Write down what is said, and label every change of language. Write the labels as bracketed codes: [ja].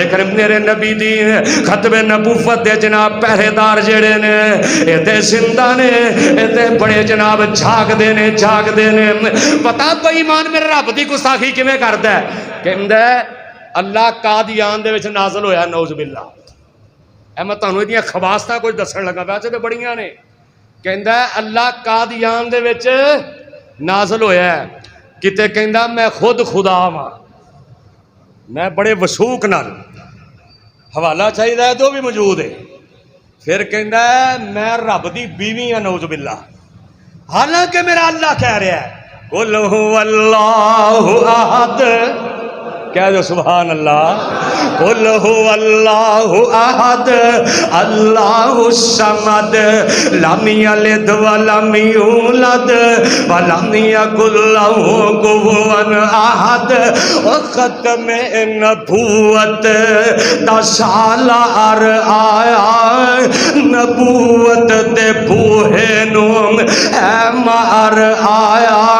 [pa] لیکن میرے نبی دی ختم نبوت دے جناب پہرے دار جڑے نے اے تے زندہ نے, اے تے بڑے جناب جاگ دے نے, جاگ دے نے. پتہ بے ایمان میرے رب دی گستاخی کیویں کردا ہے؟ کہندا ہے اللہ قادیان دے وچ نازل ہویا, نعوذ باللہ. اے میں تانوں ایدیاں خواستاں کچھ دسن لگا, ویسے تے بڑیاں نے. کہندا ہے اللہ قادیان دے وچ نازل ہویا ہے. کتے کہندا میں خود خدا ہاں, میں بڑے وثوق نال حوالہ چاہیے تو بھی موجود ہے. پھر کہندا ہے میں رب دی بیوی ہاں, نعوذ باللہ. حالانکہ میرا اللہ کہہ رہا ہے [ar] قل هو اللہ احد, [pa] کہہ دو سبحان اللہ. [ar] قل هو اللہ احد اللہ الصمد لم یلد ولم یولد ولم یکن لہ کفوا احد. [pa] ختم نبوت دا سال آیا, نبوت دے بوہے نو اے مار آیا.